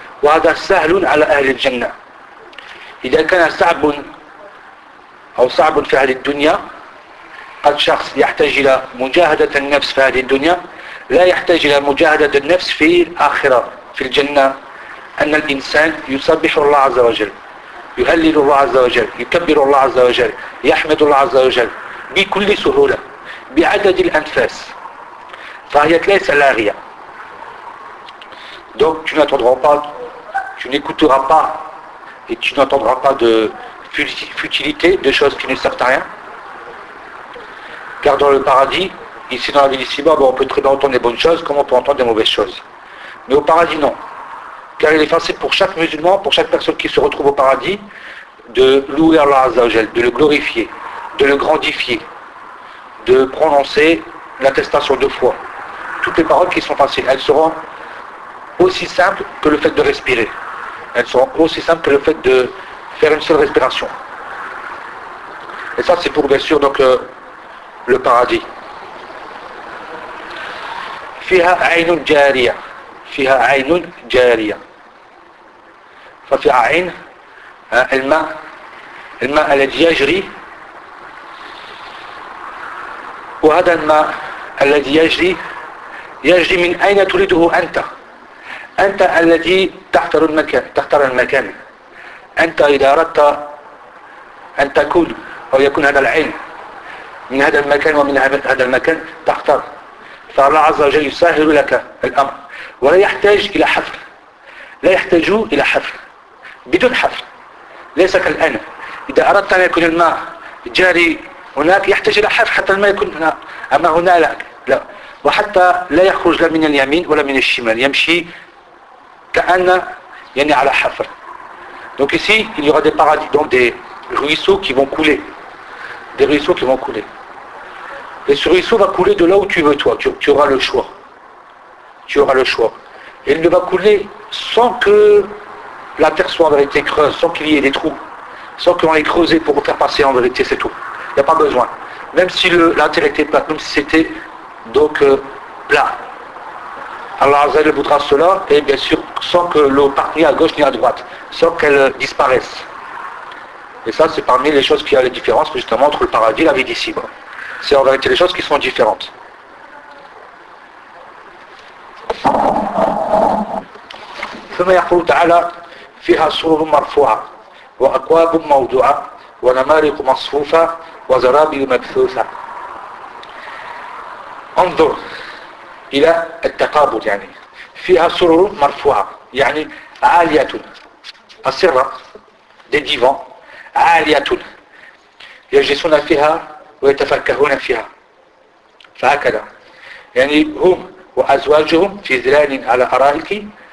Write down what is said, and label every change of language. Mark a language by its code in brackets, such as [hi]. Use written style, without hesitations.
[ar] وهذا سهل على أهل الجنة. إذا كان صعب أو صعب في هذه الدنيا، قد شخص يحتاج إلى مجاهدة النفس في هذه الدنيا، لا يحتاج إلى مجاهدة النفس في الآخرة في الجنة. أن الإنسان يسبح الله عز وجل، يهلل الله عز وجل، يكبر الله عز وجل، يحمد الله عز وجل بكل سهولة، بعدد الأنفاس، فهي ليس لاغية. [fr] Donc tu n'entendras pas, tu n'écouteras pas et tu n'entendras pas de futilité, de choses qui ne servent à rien. Car dans le paradis, ici dans la ville d'ici-bas, bon, on peut très bien entendre des bonnes choses comme on peut entendre des mauvaises choses. Mais au paradis, non. Car il est facile pour chaque musulman, pour chaque personne qui se retrouve au paradis, de louer Allah [ar] Azza wa Jal, [fr] de le glorifier, de le grandifier, de prononcer l'attestation de foi. Toutes les paroles qui sont faciles, elles seront aussi simples que le fait de respirer. Elles seront aussi simples que le fait de faire une seule respiration. Et ça, c'est pour bien sûr donc le paradis. [ar] فيها عين جارية، فيها عين جارية، ففيها عين الماء، الماء الذي يجري، وهذا الماء الذي يجري يجري من أين تريده أنت؟ أنت الذي تختار المكان، تختار المكان. أنت إذا أردت أن تكون أو يكون هذا العين من هذا المكان ومن هذا المكان تختار. فالله عز وجل يسهل لك الأمر ولا يحتاج إلى حفر، لا يحتاج إلى حفر، بدون حفر. ليس كالآن إذا أردت أن يكون الماء جاري هناك يحتاج إلى حفر حتى الماء يكون هنا، أما هنا لا، لا. وحتى لا يخرج لا من اليمين ولا من الشمال، يمشي كأن يعني على حفر. [fr] Donc ici, il y aura des paradis, donc des ruisseaux qui vont couler. Des ruisseaux qui vont couler. Et ce ruisseau va couler de là où tu veux, toi. Tu auras le choix. Tu auras le choix. Et il ne va couler sans que la terre soit en vérité creuse, sans qu'il y ait des trous, sans qu'on ait creusé pour faire passer en vérité, c'est tout. Il n'y a pas besoin. Même si la terre était plate, même si c'était donc plat. Allah [ar] Azza wa Jalla [fr] voudra cela, et bien sûr, sans que l'eau parte ni à gauche ni à droite, sans qu'elle disparaisse. Et ça, c'est parmi les choses qui a les différences, justement, entre le paradis et la vie d'ici-bas. C'est en vérité les choses qui sont différentes. [ar] ثم يقول تعالى فيها سرر مرفوعة وأكواب موضوعة ونمارق مصفوفة وزرابي مبثوثة. انظر إلى التقابل، يعني فيها سرر مرفوعة يعني عالية، السرة دي ديفان عالية، يجلسون فيها ويتفكهون فيها، فهكذا يعني هم وأزواجهم في ظلال على أرائك